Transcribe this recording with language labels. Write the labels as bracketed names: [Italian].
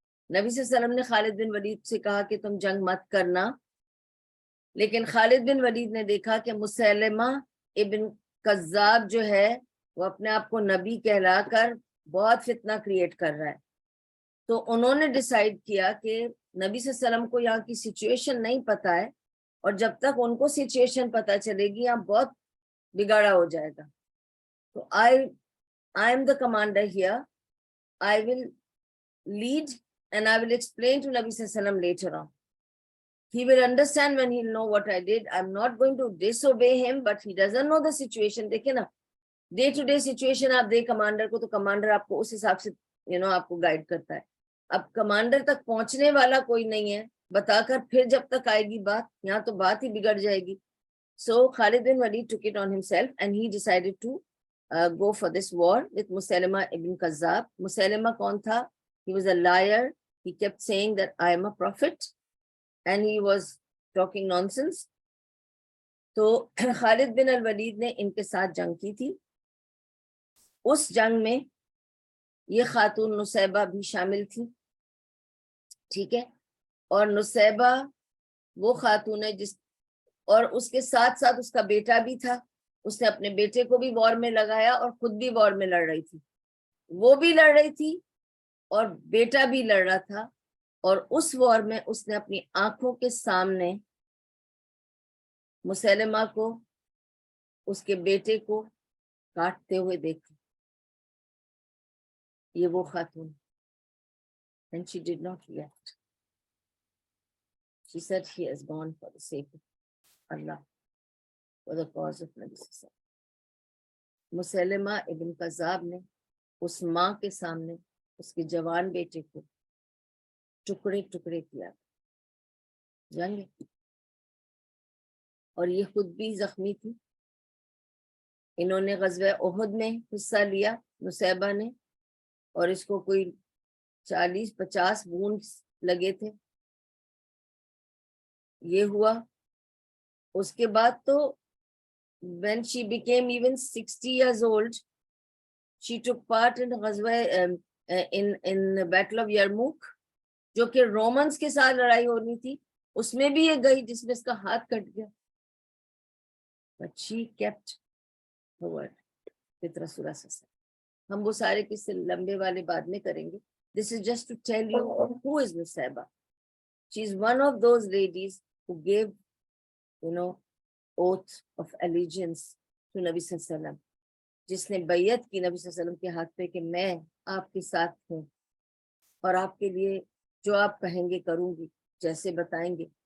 [Urdu] نبی صلی اللہ علیہ وسلم نے خالد بن ولید سے کہا کہ تم جنگ مت کرنا، لیکن خالد بن ولید نے دیکھا کہ مسیلمہ ابن کذاب جو ہے وہ اپنے آپ کو نبی کہلا کر بہت فتنہ کریٹ کر رہا ہے. تو انہوں نے ڈیسائیڈ کیا کہ نبی صلی اللہ علیہ وسلم کو یہاں کی سچویشن نہیں پتا ہے، اور جب تک ان کو سچویشن پتا چلے گی یہاں بہت بگاڑا ہو جائے گا. تو [English] I am the commander here. I will lead and I will explain to Nabi Sallallahu Alaihi Wasallam later on. He will understand when he'll know what I did. I'm not going to disobey him, but he doesn't know the situation. [Urdu] دیکھیں نا، day to day situation آپ دے commander کو، تو commander آپ کو اس حساب سے آپ کو گائیڈ کرتا ہے. اب کمانڈر تک پہنچنے والا کوئی نہیں ہے، بتا کر پھر جب تک آئے گی بات، یہاں تو بات ہی بگڑ جائے گی. [English] So Khalid bin Walid took it on himself and he decided to go for this war with Musaylama ibn Kazzab. Musaylama [Urdu] kaun tha? [English] He was a liar. He kept saying that I am a prophet and he was talking nonsense. [Urdu] تو خالد بن الولید نے ان کے ساتھ جنگ کی تھی. اس جنگ میں یہ خاتون نصیبہ بھی شامل تھی. ٹھیک ہے، اور نصیبہ وہ خاتون ہے جس اور اس کے ساتھ ساتھ اس کا بیٹا بھی تھا. اس نے اپنے بیٹے کو بھی وار میں لگایا اور خود بھی وار میں لڑ رہی تھی. وہ بھی لڑ رہی تھی اور بیٹا بھی لڑ رہا تھا. اور اس وار میں اس نے اپنی آنکھوں کے سامنے مسیلمہ کو, اس کے بیٹے کو کاٹتے ہوئے دیکھا. یہ وہ خاتون. [English] And she did not react. She said he has gone for the sake of Allah, for the cause of Nabi Sallallahu Alaihi Wasallam. [Urdu] مسیلمہ ابن کذاب نے اس ماں کے سامنے اس کے جوان بیٹے کو ٹکڑے ٹکڑے کیا, جانگے. اور یہ خود بھی زخمی تھی. انہوں نے غزوہ احد میں حصہ لیا نصیبہ نے, اور اس کو کوئی 40-50 وونڈ لگے تھے. یہ ہوا. اس کے بعد تو [English] when she became even 60 years old, she took part in غزوہ in the Battle of Yarmouk, [Urdu] جو کہ رومنز کے ساتھ لڑائی ہونی تھی. اس میں بھی یہ گئی جس میں اس کا ہاتھ کٹ گیا. [English] But she kept her word with [Urdu] رسول اللہ صلی اللہ علیہ وسلم. ہم وہ سارے قصے لمبے والے بعد میں کریں گے. [English] This is just to tell you who is Nusayba. She is one of those ladies who gave, oath of allegiance to Nabi [Urdu] صلی اللہ علیہ وسلم, جس نے بیعت کی نبی صلی اللہ علیہ وسلم کے ہاتھ پہ کہ میں آپ کے ساتھ ہوں اور آپ کے لیے جو آپ کہیں گے کروں گی, جیسے بتائیں گے.